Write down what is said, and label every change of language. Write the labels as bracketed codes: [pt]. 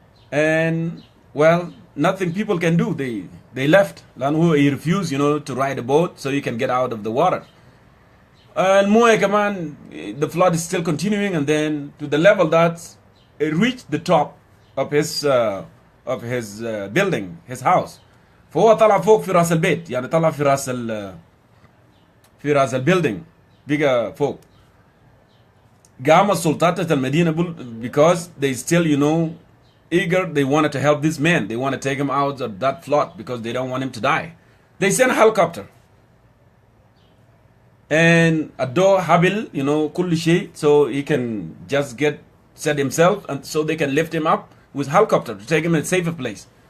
[en] And, well, nothing people can do. They left. He refused, to ride a boat so he can get out of the water. And more, the flood is still continuing, and then to the level that it reached the top of his of his building, his house. [ar] فهو طلع فوق في راس البيت، يعني طلع في راس في راس البيلدينج، بقى فوق. قام السلطات المدينة [en] because they still, you know, eager. They wanted to help this man. They want to take him out of that flood because they don't want him to die. They sent a helicopter. And a door habil, you know, [ar] كل شيء, [en] so he can just set himself, and so they can lift him up with helicopter to take him in a safer place.